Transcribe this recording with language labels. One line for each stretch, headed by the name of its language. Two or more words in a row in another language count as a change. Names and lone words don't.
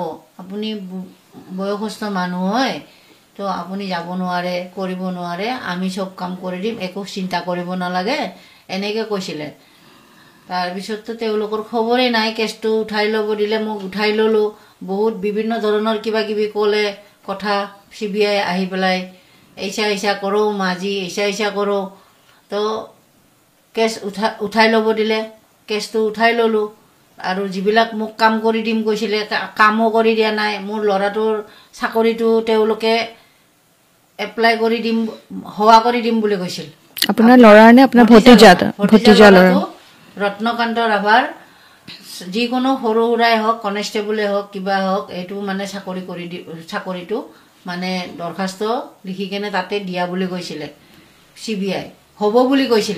Assamese: আপুনি বয়সস্থ মানুহ হয়, তো আপুনি যাব নোৱাৰে, কৰিব নোৱাৰে, আমি চব কাম কৰি দিম, একো চিন্তা কৰিব নালাগে, এনেকৈ কৈছিলে। তাৰপিছততো তেওঁলোকৰ খবৰেই নাই। কেছটো উঠাই ল'ব দিলে, মোক উঠাই ল'লোঁ। বহুত বিভিন্ন ধৰণৰ কিবা কিবি ক'লে কথা।
Hindi: CBI
Assamese: আহি পেলাই
Hindi: ऐसा करो माजी, ऐसा करो।
Assamese: তো কেছ উঠাই ল'ব দিলে, কেছটো উঠাই ল'লোঁ আৰু যিবিলাক মোক কাম কৰি দিম কৈছিলে কামো কৰি দিয়া নাই। মোৰ ল'ৰাটোৰ চাকৰিটো তেওঁলোকে এপ্লাই কৰি দিম, হোৱা কৰি দিম বুলি কৈছিল। আপোনাৰ ল'ৰাৰ নে আপোনাৰ ভতিজা ল'ৰা? ৰত্নকান্ত ৰাভাৰ যিকোনো সৰু সুৰাই হওক, কনষ্টেবলে হওক, কিবা হওক, এইটো মানে চাকৰিটো মানে দৰখাস্ত লিখি কেনে তাতে দিয়া বুলি কৈছিলে CBI, হ'ব বুলি কৈছিলে।